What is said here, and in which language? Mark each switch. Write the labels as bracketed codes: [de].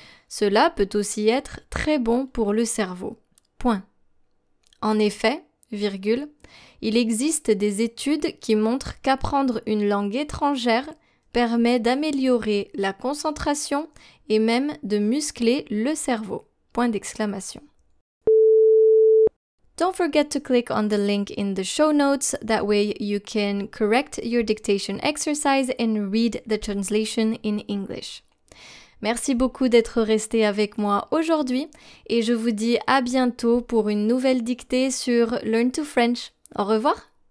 [fr] Cela peut aussi être très bon pour le cerveau. Point. En effet, virgule, il existe des études qui montrent qu'apprendre une langue étrangère permet d'améliorer la concentration et même de muscler le cerveau. Point d'exclamation. [en] Don't forget to click on the link in the show notes, that way you can correct your dictation exercise and read the translation in English. [fr] Merci beaucoup d'être resté avec moi aujourd'hui et je vous dis à bientôt pour une nouvelle dictée sur Learn to French. Au revoir!